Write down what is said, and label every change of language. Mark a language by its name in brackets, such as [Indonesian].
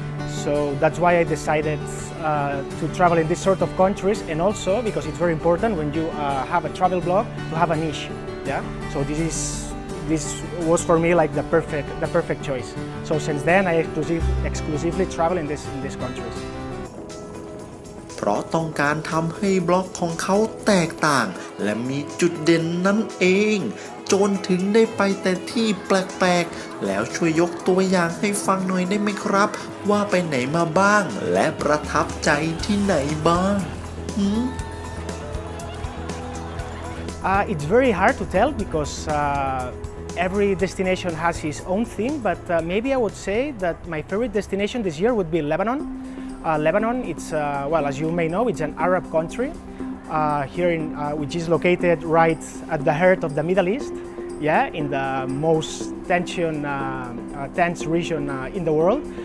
[English] So that's why I decided to travel in this sort of countries, and also because it's very important when you have a travel blog to have a niche. Yeah. So this was for me like the perfect choice. So since then I exclusively travel in these countries. [Thai] เพราะต้องการทำให้บล็อกของเขาแตกต่างและมีจุดเด่นนั่นเองโจนถึงได้ไปแต่ที่แปลกๆแล้วช่วยยกตัวอย่างให้ฟังหน่อยได้ไหมครับว่าไปไหนมาบ้างและประทับใจที่ไหนบ้าง [English] It's very hard to tell because every destination has its own theme, but maybe I would say that my favorite destination this year would be Lebanon. Lebanon, it's well, as you may know, it's an Arab country which is located right at the heart of the Middle East, yeah, in the most tense region in the world.